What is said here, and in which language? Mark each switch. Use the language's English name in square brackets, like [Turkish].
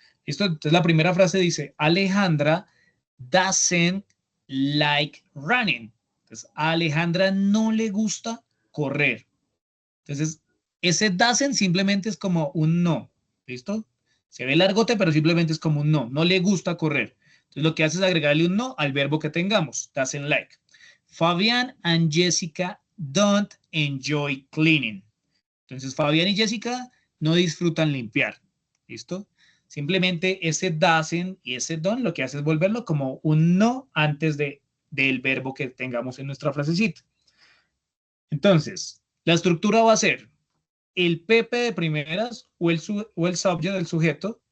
[Spanish] ¿Listo? Entonces, la primera frase dice, [English] Alejandra doesn't like running. [Spanish] Entonces, a Alejandra no le gusta correr. Entonces, ese doesn't simplemente es como un no. ¿Listo? Se ve largote, pero simplemente es como un no. No le gusta correr. Entonces, lo que hace es agregarle un no al verbo que tengamos. [English] Doesn't like. Fabián and Jessica don't enjoy cleaning. [Spanish] Entonces, Fabián y Jessica no disfrutan limpiar. ¿Listo? Simplemente ese doesn't y ese don't lo que hace es volverlo como un no antes del verbo que tengamos en nuestra frasecita. Entonces, la estructura va a ser el PP de primeras o el subject del sujeto.